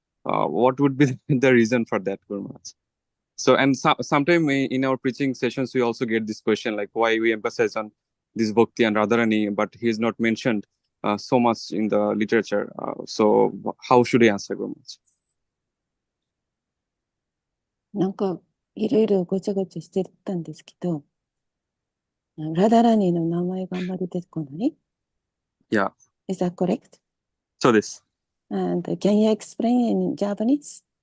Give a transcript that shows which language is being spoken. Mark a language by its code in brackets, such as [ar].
[en] What would be the reason for that, Guru Maharaj? So, and sometime in our preaching sessions, we also get this question, like why we emphasize on this Bhakti and Radharani, but he is not mentioned so much in the literature. So, how should I answer, Guru Maharaj? [ja] なんかいろいろごちゃごちゃしてたんですけど、ラダラニの名前があんまり出てこない？ [en] Yeah. Is that correct? So this. And can you explain in Japanese?